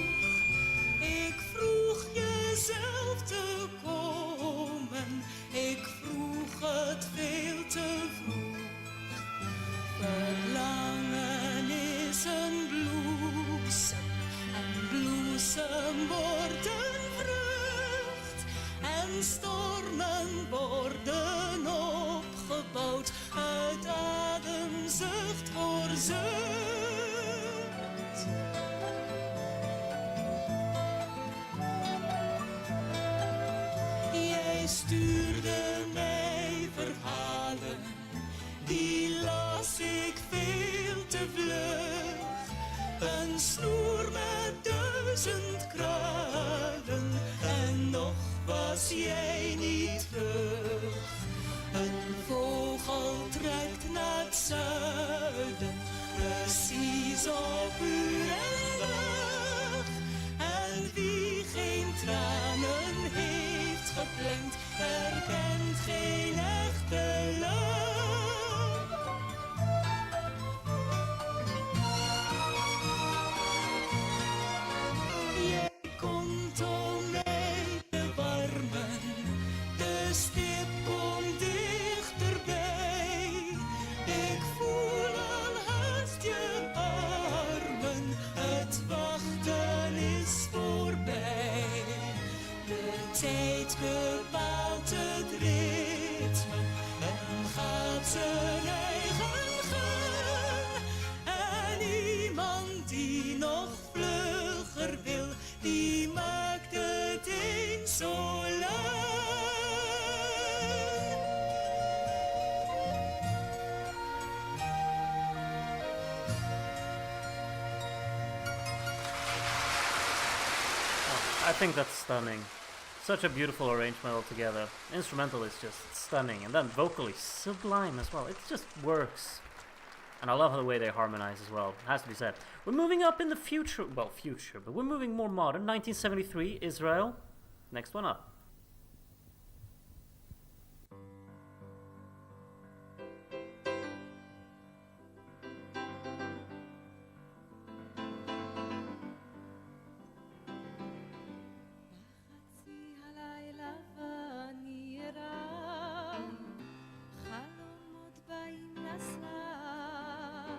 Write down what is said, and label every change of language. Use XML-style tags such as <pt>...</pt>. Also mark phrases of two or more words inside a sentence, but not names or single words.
<nl>Ik vroeg jezelf te komen. Ik vroeg het veel te vroeg. Verlangen is een bloesem. En bloesem wordt een vrucht. En stormen worden opgebouwd uit ademzucht voor zucht. Jij stuurde mij verhalen, die las ik veel te vlug. Een snoer met 1000 kralen en nog was jij niet terug. Een vogel trekt naar het zuiden, precies op uur en dag. En wie geen tranen heeft gepland, herkent geen echte lach. Jij komt om mij te warmen, de stip komt dichterbij. Ik voel al haast je armen, het wachten is voorbij. De tijd bepaalt het ritme en gaat zijn eigen gang. En iemand die nog vlugger wil, die maakt het eens zo lang.</nl> <en>I think that's stunning. Such a beautiful arrangement altogether. Instrumental is just stunning, and then vocally sublime as well. It just works. And I love the way they harmonize as well. It has to be said. We're moving up in the future, but we're moving more modern. 1973, Israel. Next one up.</en> <he>בחצי הלילה ואני ארא, חלומות באים לסלב.</he>